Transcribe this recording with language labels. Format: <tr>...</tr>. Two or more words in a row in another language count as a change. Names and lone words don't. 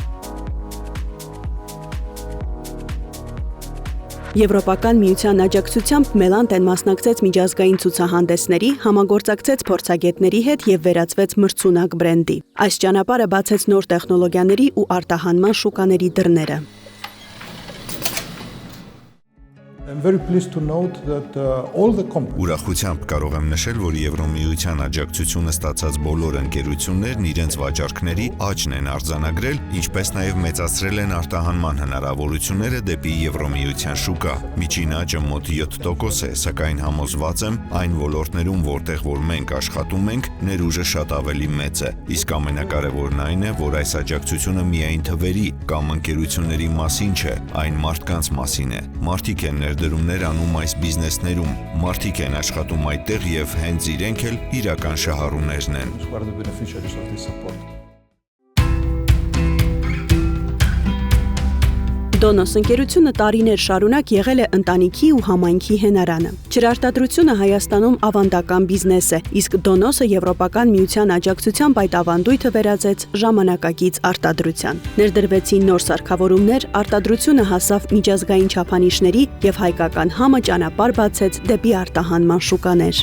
<hy>Եվրոպական միության աջակցությամբ Մելանտեն մասնակցեց միջազգային ցուցահանդեսների, համագործակցեց փորձագետների հետ եւ վերածվեց մրցունակ բրենդի։ Այս ճանապարհը բացեց նոր տեխնոլոգիաների ու արտահանման շուկաների դռները։</hy> <en>I'm very pleased to note that all the companies</en> <hy>Ուրախությամբ կարող եմ նշել, որ Եվրոմիության աջակցությունը ստացած բոլոր ընկերություններն իրենց վաճառքների աճն են արձանագրել, ինչպես նաև մեծացրել են արտահանման հնարավորությունները դեպի Եվրոմիության շուկա։ Միջին աճը մոտ 7% է, սակայն համոզված եմ, այն ոլորտներում, որտեղ որ մենք աշխատում ենք, ներուժը շատ ավելի մեծ է։ Իսկ ամենակարևորն այն է, որ այս աջակցությունը միայն թվերի կամ ընկերությունների մասին չէ, այն մարդկանց մասին է։ Մարդիկ են ներդրումներ անում այս բիզնեսներում, մարդիկ են աշխատում այդտեղ եւ հենց իրենք էլ իրական շահառուներն են։</hy> <en>who are the beneficiaries of this support.</en> <hy>Դոնոս ընկերությունը տարիներ շարունակ եղել է ընտանիքի ու համայնքի հենարանը։ Ջրարտադրությունը Հայաստանում ավանդական բիզնես է, իսկ Դոնոսը Եվրոպական միության աջակցությամբ այդ ավանդույթը վերածեց ժամանակակից արտադրության։ Ներդրվեցին նոր սարքավորումներ, արտադրությունը հասավ միջազգային չափանիշների եւ հայկական համը ճանապարհ բացեց դեպի արտահանման շուկաներ։</hy>